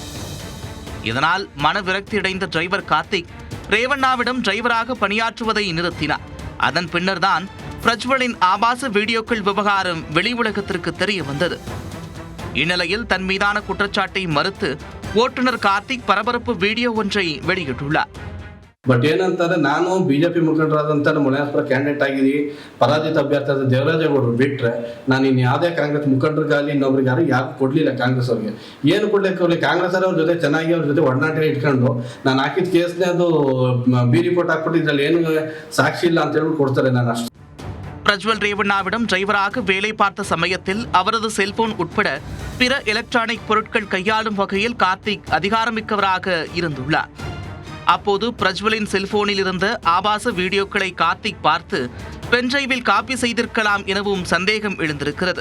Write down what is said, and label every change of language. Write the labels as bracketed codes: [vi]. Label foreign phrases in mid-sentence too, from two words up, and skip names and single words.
[ta] இதனால் மனவிரக்தியடைந்த டிரைவர் கார்த்திக் ரேவண்ணாவிடம் டிரைவராக பணியாற்றுவதை நிறுத்தினார். அதன் பின்னர்தான் பிரஜ்வலின் ஆபாச வீடியோக்கள் விவகாரம் வெளி உலகத்திற்கு தெரிய வந்தது. இந்நிலையில் தன் மீதான குற்றச்சாட்டை மறுத்து ஓட்டுநர் கார்த்திக் பரபரப்பு வீடியோ ஒன்றை வெளியிட்டுள்ளார். [kn] ಬಟ್ ಏನಂತಾರೆ, ನಾನು ಬಿಜೆಪಿ ಮುಖಂಡರಾದಂಥ ನಮ್ಮ ಮನೆಯಾಸ್ಪುರ ಕ್ಯಾಂಡಿಡೇಟ್ ಆಗಿದ್ದೀವಿ, ಪರಾಜಿತ ಅಭ್ಯರ್ಥಿ ಆದ ದೇವರಾಜೇಗೌಡರು ಬಿಟ್ಟರೆ ನಾನು ಇನ್ನು ಯಾವುದೇ ಕಾಂಗ್ರೆಸ್ ಮುಖಂಡರಿಗಾಗಲಿ ಇನ್ನೊಬ್ರಿಗೆ ಯಾರು ಕೊಡಲಿಲ್ಲ. ಕಾಂಗ್ರೆಸ್ ಅವ್ರಿಗೆ ಏನು ಕೊಡಲಿಕ್ಕೆ ಕಾಂಗ್ರೆಸ್ ಅವ್ರ ಜೊತೆ ಚೆನ್ನಾಗಿ ಅವ್ರ ಜೊತೆ ಒಡನಾಟ ಇಟ್ಕೊಂಡು ನಾನು ಹಾಕಿದ ಕೇಸ್ನೇ ಅದು ಬಿ ರಿಪೋರ್ಟ್ ಹಾಕ್ಬಿಟ್ಟು ಇದರಲ್ಲಿ ಏನು ಸಾಕ್ಷಿ ಇಲ್ಲ ಅಂತ ಹೇಳಿ ಕೊಡ್ತಾರೆ. ನಾನು ಅಷ್ಟು. [ta] பிரஜ்வல் ரேவண்ணாவிடம் டிரைவராக வேலை பார்த்த சமயத்தில் அவரது செல்போன் உட்பட பிற எலக்ட்ரானிக் பொருட்கள் கையாளும் வகையில் கார்த்திக் அதிகாரமிக்கவராக இருந்துள்ளார். அப்போது பிரஜ்வலின் செல்போனில் இருந்த ஆபாச வீடியோக்களை கார்த்திக் பார்த்து பென்டிரைவில் காப்பி செய்திருக்கலாம் எனவும் சந்தேகம் எழுந்திருக்கிறது.